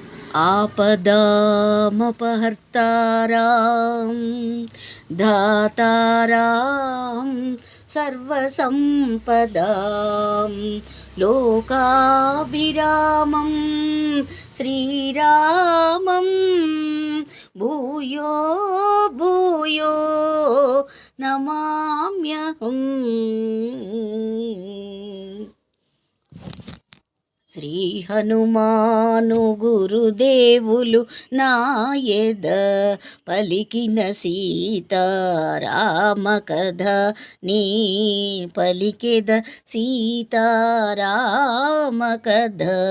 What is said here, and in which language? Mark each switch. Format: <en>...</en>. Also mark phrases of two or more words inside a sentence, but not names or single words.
<sa>आपदामपहर्तारां धातारां सर्वसम्पदां लोकाभिरामं श्रीरामं भूयो भूयो नमाम्यहम्।</sa> <te>శ్రీ హనుమాను గురుదేవులు నాయద పలికిన సీతారామ కథ నీ పలికెద సీతారామ కథ।</te>